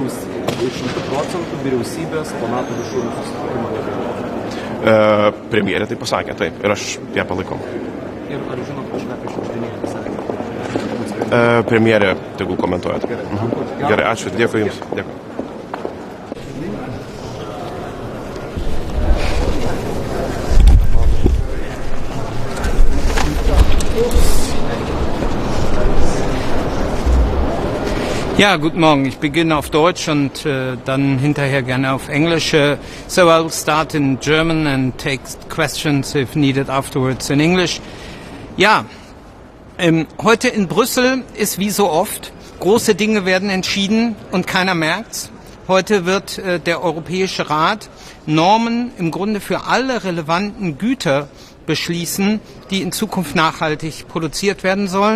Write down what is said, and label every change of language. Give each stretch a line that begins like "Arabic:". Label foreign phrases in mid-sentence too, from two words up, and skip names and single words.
Lithuanian: 100% vyriausybės po NATO viršūnių susitikimo. Premjerė tai pasakė, taip, ir aš ją palaikau. Ir ar žinot kažką apie šiandieninį pasakymą? Premjere tegu komentuojat. Gerai, ačiū, dėkui Jums. Dėkui.
German: Ja, guten Morgen. Ich beginne auf Deutsch und dann hinterher gerne auf Englisch.
English: So I'll start in German and take questions if needed afterwards in English.
German: Ja, heute in Brüssel ist wie so oft, große Dinge werden entschieden und keiner merkt's. Heute wird der Europäische Rat Normen im Grunde für alle relevanten Güter beschließen, die in Zukunft nachhaltig produziert werden sollen.